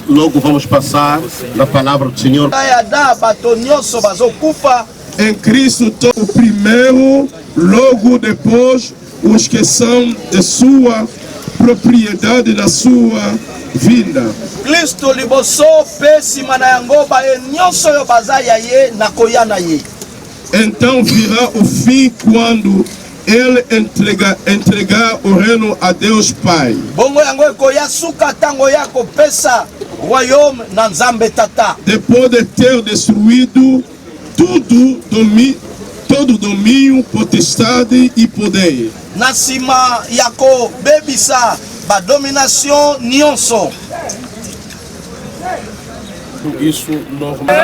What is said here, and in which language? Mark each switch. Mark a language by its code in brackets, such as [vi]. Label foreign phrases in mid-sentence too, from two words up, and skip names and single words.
[pt] Logo vamos passar na palavra do Senhor. Em Cristo, o primeiro, logo depois, os que são de sua propriedade, da sua vinda. [ln] Cristo liboso pesima na yangoba nyonso yo bazaya ye na koyana ye. [pt] Então virá o fim quando ele entregar o reino a Deus Pai. [ln] Bongo yango koya suka tango yako pesa royaume na Nzambe Tata. [pt] Depois de ter destruído todo domínio, potestade e poder. [ln] Na sima yako bebisa ba domination nyonso. [pt] Isso normal.